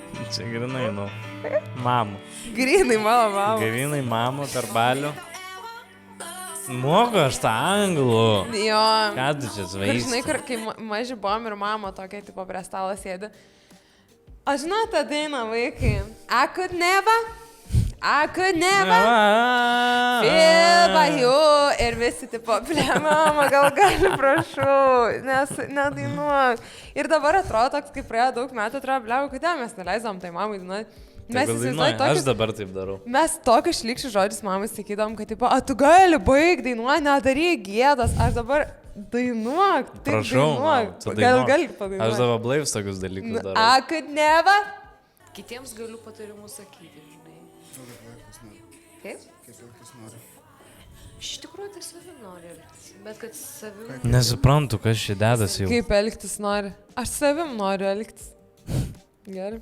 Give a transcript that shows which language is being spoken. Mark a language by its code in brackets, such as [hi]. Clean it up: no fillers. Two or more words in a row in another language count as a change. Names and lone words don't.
[lt] Čia grinai, nu. Mama. Grinai mano mama. Grinai mama per balių. Moku aš tą anglų. Jo. Ką tu čia Kur svaigsti? žinai, kur kai maži buvom ir mama tokia, tipo, prie stalo sėdi. Aš žinau tą dainą, vaikai. [en] I could never feel by you. [lt] Ir visi, tipo, ble, mama, gal gali, prašau, nes nedainuok. Ir dabar atrodo toks, kai praėjo daug metų, atrodo, ble, kodėl mes neleisdom tai mamai dainuoti. Mes įsivaizduojam Aš dabar taip darau. Mes tokius šlikščius žodžius mamai sakydom, kad, tipo, tu gali baig dainuoti, nedaryk gėdas, aš dabar dainuok, tik Prašau, dainuok. tu Gal dainuok. gali padainuoti. Aš dabar blaivs tokius dalykus darau. [en] I could never. [lt] Kitiems galiu patarimus sakyti, žinai. Kaip? Iš tikrųjų, tai savim nori elgtis. Bet kad savim... Nesuprantu, kas čia dedasi jau. Kaip elgtis nori? Aš savim noriu elgtis. Gerai.